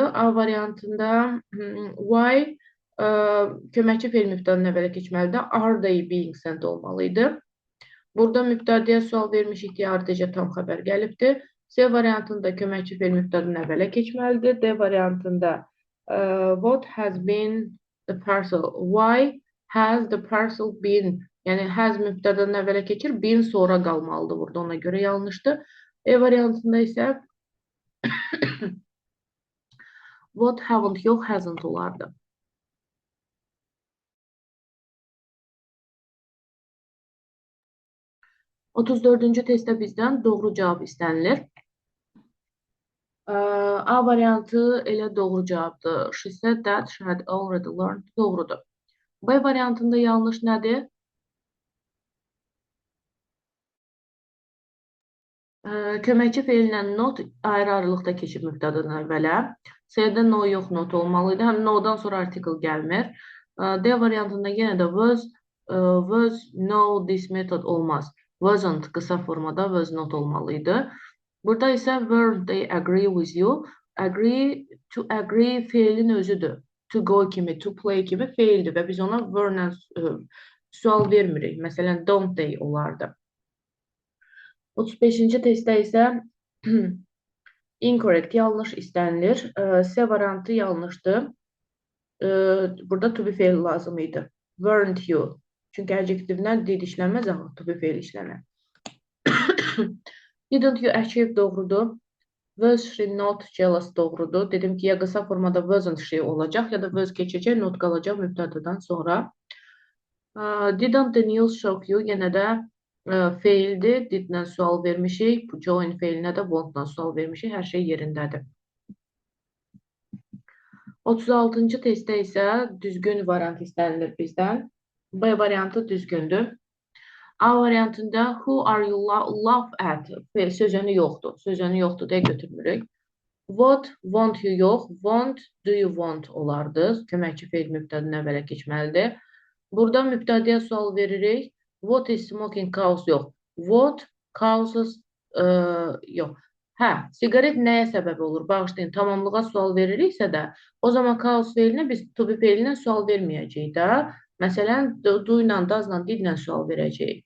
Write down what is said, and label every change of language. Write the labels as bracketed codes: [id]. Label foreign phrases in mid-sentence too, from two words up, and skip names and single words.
[az] A variantında why köməkçi feil mübtədanın əvvələ keçməlidir. [en] Are they being sent olmalıydı. [az] Burada mübtədəyə sual vermişik deyə ardıca tam xəbər gəlibdir. C variantında köməkçi feil mübtədanın əvvələ keçməlidir. D variantında [en] what has been the parcel? Why has the parcel been? [az] Yəni has mübtədanın əvvələ keçir, been sonra qalmalıdır burada. Ona görə yanlışdır. E variantında isə [en] what haven't [az] yox, hasn't olardı. 34-cü testdə bizdən doğru cavab istənilir. A variantı elə doğru cavabdır. [en] She said that she had already learned. [az] Doğrudur. B variantında yanlış nədir? Köməkçi feillə not ayrı-ayrılıqda keçib mübtədadan əvvələ. C-də no yox, not olmalıydı. Həm no-dan sonra artikel gəlmir. D variantında yenə də [en] was no this method [az] olmaz. [en] Wasn't [az] qısa formada [en] was not [az] olmalıydı. Burada isə [en] were they agree with you. To agree [az] feilin özüdür. [en] To go [az] kimi, [en] to play [az] kimi feildir və biz ona were-lə sual vermirik. Məsələn, [en] don't they olardı. [az] 35-ci testdə isə incorrect, yanlış istənilir. C variantı yanlışdır. Burada to be feil lazım idi. [en] Weren't you. [az] Çünki adjektivdən did işləməz, amma [en] to be [az] feil işlənir. [en] Didn't you achieve doğrudur. Was she not jealous doğrudur. [az] Dedim ki, ya qısa formada [en] wasn't she [az] olacaq, ya da was keçəcək, not qalacaq mübtədadan sonra. [en] Didn't the news shock you. [az] Yenə də feildir. Didlə sual vermişik. Join feilinə də wantla sual vermişik. Hər şey yerindədir. 36-cı testdə isə düzgün variant istənilir bizdən. B variantı düzgündür. A variantında [en] who are you laugh at? [az] Sözünü yoxdur. Sözünü yoxdur deyə götürmürük. [en] What, want you yox. Want, do you want olardı. [az] Köməkçi feil mübtədanın əvvələ keçməlidir. Burada mübtədəyə sual veririk. [en] What is smoking cause yox. What causes yox. [az] Siqaret nəyə səbəb olur? Bağışlayın, tamamlığa sual veririksə də, o zaman cause feilinə biz [en] to be [az] feilinə sual verməyəcəyik də. Məsələn, do ilə, does ilə, did ilə sual verəcəyik.